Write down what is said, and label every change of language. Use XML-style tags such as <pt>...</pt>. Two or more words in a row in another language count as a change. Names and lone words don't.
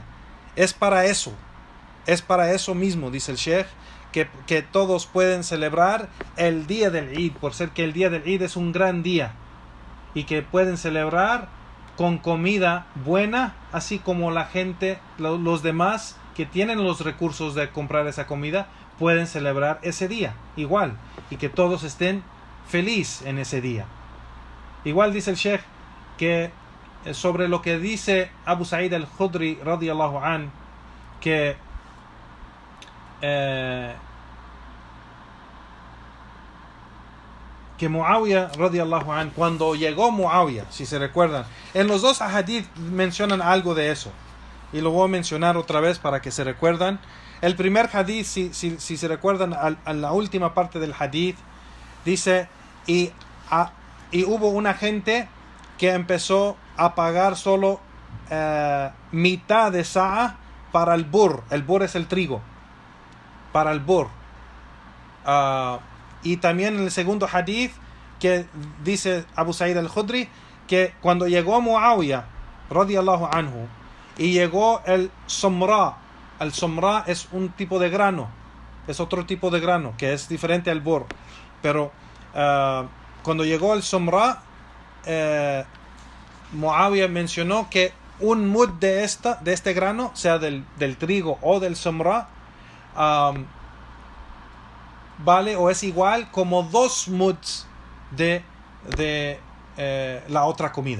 <es>Es para eso mismo, dice el Sheikh, que todos pueden celebrar el día del Eid, por ser que el día del Eid es un gran día, y que pueden celebrar con comida buena, así como la gente, los demás que tienen los recursos de comprar esa comida, pueden celebrar ese día igual, y que todos estén felices en ese día. Igual dice el Sheikh que sobre lo que dice Abu Sa'id al-Khudri</es> <ar>رضي الله عن,</ar> <es>que Muawiyah</es> <ar>رضي الله عن,</ar> <es>cuando llegó Muawiyah, si se recuerdan, en los dos hadith mencionan algo de eso, y lo voy a mencionar otra vez para que se recuerdan. El primer hadith, si se recuerdan, a la última parte del hadith, dice, y hubo una gente que empezó a pagar solo mitad de sa'a para el burr. El burr es el trigo, para el burr. Y también en el segundo hadith, que dice Abu Sa'id al-Khudri, que cuando llegó Muawiyah</es> <ar>رضي الله عنه,</ar> <es>y llegó el somra es un tipo de grano, es otro tipo de grano que es diferente al burr, pero cuando llegó el somra, Muawiyah mencionó que un mud de este grano, sea del trigo o del somra, vale o es igual como 2 muds de la otra comida.</es>